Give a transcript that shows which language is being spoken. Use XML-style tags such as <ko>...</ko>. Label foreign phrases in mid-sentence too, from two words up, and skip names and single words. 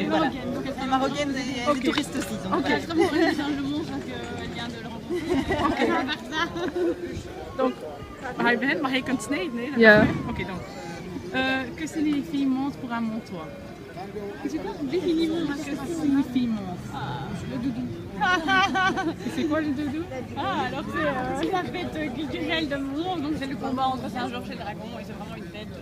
<fr>marocaine. Donc elle est marocaine et elle est touriste aussi. Donc, Ok, je comprends le singe de Mons, donc elle vient de le rencontrer. Oké. On va faire ça. Donc,</fr> <nl>hij begint, maar hij kan snijden. Nee, dat Ja. is goed. Oké,</nl> <fr>donc. Que signifie Mons pour un Montois? C'est quoi? Définis-moi ce que Que signifie Mons? le doudou. Et c'est quoi le doudou? Ah, alors c'est la fête culturelle de Mons, donc c'est le combat entre Saint-Georges et le dragon, et c'est vraiment une fête</fr>